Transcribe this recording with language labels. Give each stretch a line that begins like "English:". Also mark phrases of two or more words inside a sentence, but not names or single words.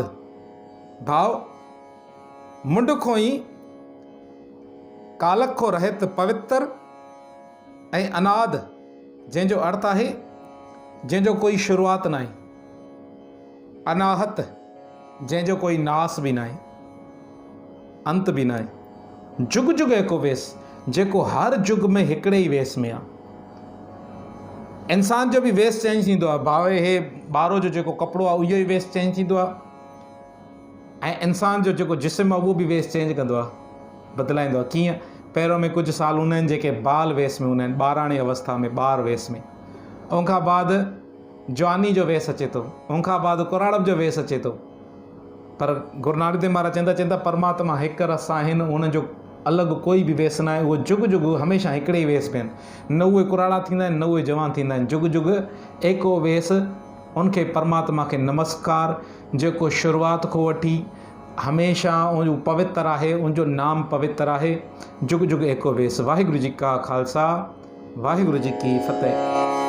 Sindhi: भाव मुंड खां ई कालक खां रहित पवित्र, ऐं अनाद जंहिंजो अर्थ आहे जंहिंजो कोई शुरूआत न आहे, अनाहत जंहिंजो कोई नास बि न आहे, अंत बि न आहे,
Punjabi: ਜੁਗ ਜੁਗ ਏਕੋ ਵੇਸ,
Sindhi: जेको हर जुग में हिकिड़े ई वेस में आहे। इंसान जो बि वेस चेंज थींदो आहे। भावे हे ॿारो जो जेको कपिड़ो आहे उहो ई वेस चेंज थींदो आहे, ऐं इंसान जो जेको जिस्म आहे उहो बि वेस चेंज कंदो आहे, बदिलाईंदो आहे। कीअं? पहिरों में कुझु साल हूंदा आहिनि जेके बाल वेस में हूंदा आहिनि, ॿाराणे अवस्था में, ॿार वेस में, उनखां बाद जवानी जो वेस अचे थो, उनखां बाद कुराड़प जो वेस अचे थो। पर गुरु नानक देव महाराज चवंदा परमात्मा हिकु रस आहिनि, उनजो अलॻि कोई बि वेस न आहे, उहो जुग जुग हमेशह हिकिड़े ई वेस में आहिनि। न उहे कुराड़ा थींदा आहिनि, न उहे जवान थींदा आहिनि,
Punjabi: ਜੁਗ ਜੁਗ ਏਕੋ ਵੇਸ।
Sindhi: उनखे परमात्मा खे नमस्कार, जेको शुरूआत खां वठी हमेशह उन पवित्र आहे, उनजो नाम पवित्र आहे।
Punjabi: ਜੁਗ ਜੁਗ ਏਕੋ ਵੇਸ। ਵਾਹਿਗੁਰੂ ਜੀ ਕਾ ਖ਼ਾਲਸਾ, ਵਾਹਿਗੁਰੂ ਜੀ ਕੀ ਫ਼ਤਿਹ।